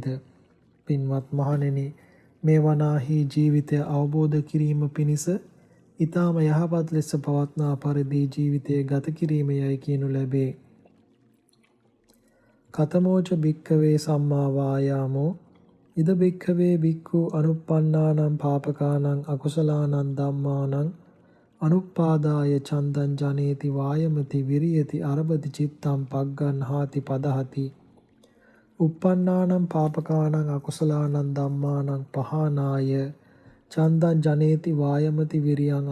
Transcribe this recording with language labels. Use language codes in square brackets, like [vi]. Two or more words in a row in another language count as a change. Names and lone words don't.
[si] පින්වත් මහණෙනි, මේ වනාහි ජීවිතය අවබෝධ කිරීම පිණිස ඊටාම යහපත් ලෙස පවත්නා පරිදි ජීවිතය ගත කිරීම යයි කියනු ලැබේ. [pi] කතමෝච භික්ඛවේ සම්මා වායාමෝ ඉද භික්ඛවේ භික්ඛු අනුප්පන්නානං පාපකානං අකුසලානං ධම්මානං අනුප්පාදාය චන්දං ජනේති වායමති විරියති අරබති චිත්තං පග්ගන්හාති පදහති uppannānaṁ pāpakānaṁ akusalaanaṁ dhammānaṁ pahānāya චන්දං ජනේති වායමති විරියං